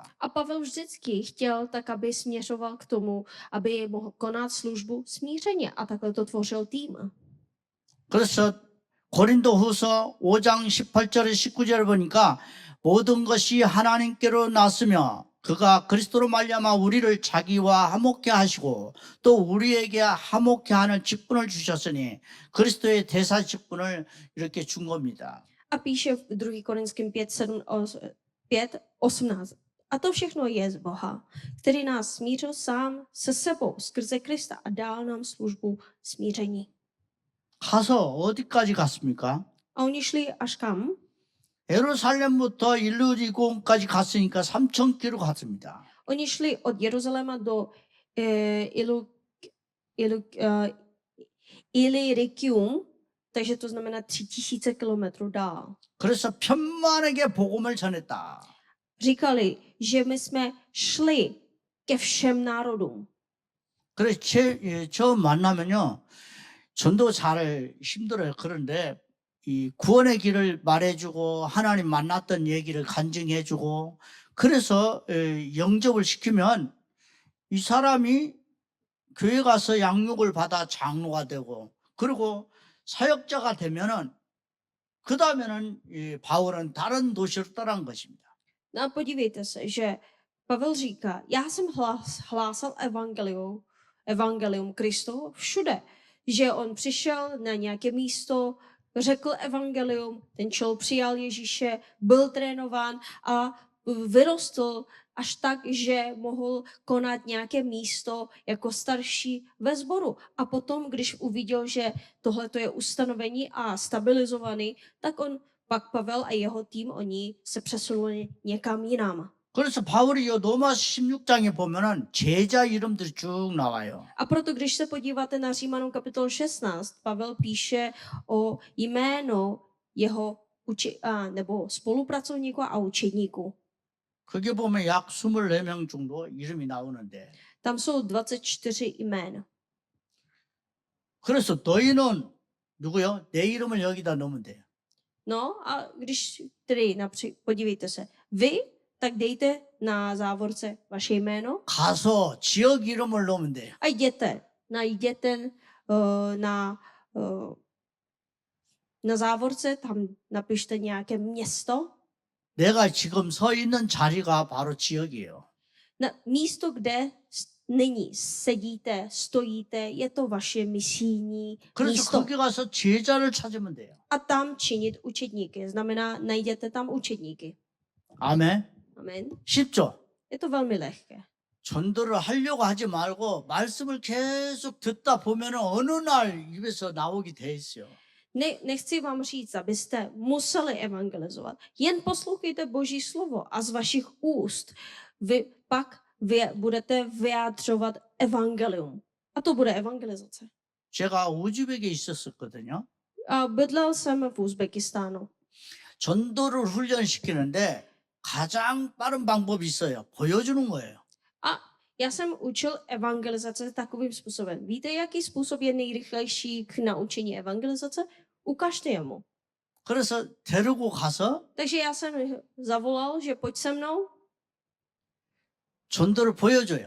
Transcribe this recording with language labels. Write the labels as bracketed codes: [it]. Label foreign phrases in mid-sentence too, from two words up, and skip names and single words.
[cs] A Pavel vždycky chtěl tak, aby směřoval k tomu, aby mohl konat službu smířeně a takhle to tvořil tým. [ko] 그래서 고린도후서 5장 18절에 19절을 보니까 모든 것이 하나님께로 났으며 그가 그리스도로 말미암아 우리를 자기와 화목케 하시고 또 우리에게 화목케 하는 직분을 주셨으니 그리스도의 대사 직분을 이렇게 준 겁니다. [cs] A píše v 2. Korinským 5:18. A to všechno je z Boha, který nás smířil sám se sebou skrze Krista a dal nám službu smíření. [ko] 가서 어디까지 갔습니까? [cs] A oni šli až kam? [ko] 예루살렘부터 일루리곤까지 갔으니까 3,000km 갔습니다. [cs] Oni šli od Jeruzaléma do Illyricum, takže to znamená 3000 kilometrů dál. [ko] 그래서 편만에게 복음을 전했다. [cs] Říkali, že my jsme šli ke všem národům. [ko] 그래서 처음 만나면요. 전도 잘 힘들어요. 그런데 이 구원의 길을 말해주고 하나님 만났던 얘기를 간증해주고 그래서 영접을 시키면 이 사람이 교회 가서 양육을 받아 장로가 되고 그리고 사역자가 되면은 그 다음에는 바울은 다른 도시로 떠난 것입니다. [cs] No a podívejte se, že Pavel říká, já jsem hlásal evangelium Kristovo všude, že on přišel na nějaké místo, řekl evangelium, ten člověk přijal Ježíše, byl trénován a vyrostl až tak, že mohl konat nějaké místo jako starší ve sboru. A potom, když uviděl, že tohle je ustanovení a stabilizovaný, tak on pak Pavel a jeho tým, oni se přesunuli někam jinam. [ko] 그래서 바울이 이 로마 16장에 보면은 제자 이름들이 쭉 나와요. [cs] A proto, když se podíváte na Římanům kapitol 16, Pavel píše o jméno jeho nebo spolupracovníků a učedníků. [ko] 그게 보면 약 24명 정도 이름이 나오는데. [cs] Tam jsou 24 jmén. [ko] 그래서 너희는 누구요? 내 이름을 여기다 넣으면 돼요. [cs] No a když tedy podívejte se, vy tak dejte na závorce vaše jméno [ko] 가서 지역 이름을 넣으면 돼요. [cs] a najděte na závorce, tam napište nějaké město. [ko] 내가 지금 서 있는 자리가 바로 지역이에요. [cs] Na místo, kde nyní sedíte, stojíte, je to vaše misijní [ko] 그래서 [cs] místo. [ko] 거기 가서 제자를 찾으면 돼요. [cs] A tam činit učedníky, znamená najděte tam učedníky. [ko] 아멘. [cs] Amen. [ko] 쉽죠? [cs] Je to velmi lehké. [ko] 전도를 하려고 하지 말고 말씀을 계속 듣다 보면은 어느 날 입에서 나오게 돼 있어요. [cs] Nechci vám říct, abyste museli evangelizovat. Jen poslouchejte Boží slovo a z vašich úst vy pak budete vyjádřovat evangelium. A to bude evangelizace. [ko] 제가 우즈벡에 있었거든요. [cs] A bydlel jsem v Uzbekistánu. [ko] 전도를 훈련시키는데 가장 빠른 방법이 있어요. 보여주는 거예요. [cs] A já jsem učil evangelizace takovým způsobem. Víte, jaký způsob je nejrychlejší k naučení evangelizace? Ukažte jemu. [ko] 그래서 데리고 가서 [cs] Takže já jsem zavolal, že pojď se mnou [ko] 전도를 보여줘요.